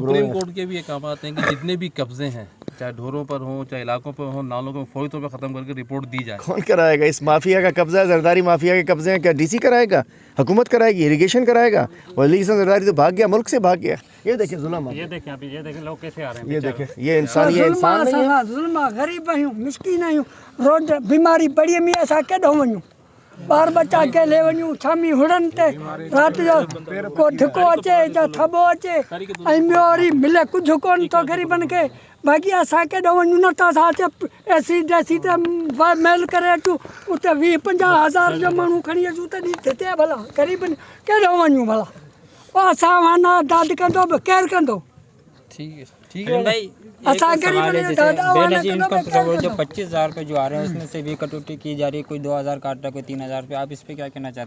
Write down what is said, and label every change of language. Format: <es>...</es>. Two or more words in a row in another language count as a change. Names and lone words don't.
<ur>سپریم کورٹ کے بھی یہ کام آتے ہیں کہ جتنے بھی قبضے ہیں، چاہے ڈھوروں پر ہو، چاہے علاقوں پر ہو، نالوں کو فوری طور پر ختم کر کے رپورٹ دی جائے. کون کرائے گا? اس مافیا کا قبضہ ہے، زرداری مافیا کے قبضے ہیں، کیا DC کرائے گا? حکومت کرائے گی؟ اریگیشن کرائے گا? اور اریگیشن زرداری تو بھاگ گیا، ملک سے بھاگ گیا. یہ دیکھیے ظلم, یہ دیکھیں ابھی، یہ دیکھیں لوگ کیسے آ رہے ہیں, یہ دیکھیں، یہ انسان، یہ انسان نہیں ہے.</ur> <sd>जुल्म, गरीब आहियूं, मिस्कीन आहियूं, रोड बीमारी पड़ी में असां केॾो वञूं, ॿार बच्चा के ले वञूं, शामी हुड़नि ते राति जो को धिको अचे या थबो अचे, ऐं ॿियो वरी मिले कुझु कोन थो ग़रीबनि खे। बाक़ी असां केॾो वञूं, न त असां अचे AC ते मेल करे अचूं, उते 20-50 हज़ार जो माण्हू खणी अचूं त थिए भला, ग़रीबनि केॾो वञूं भला। पोइ असां वाना दाद कंदो बि केरु कंदो?</sd> <ur>ٹھیک ہے بھائی,</ur> <sd>असां ग़रीबनि जो दादा वाना कंदो बि केरु कंदो?</sd> <ur>جو 25,000 روپے جو آ رہے ہیں اس میں سے بھی کٹوتی کی جا رہی ہے، کوئی 2,000 کاٹ رہا ہے، کوئی 3,000 روپے. آپ اس پے کیا کہنا چاہتے ہیں?</ur>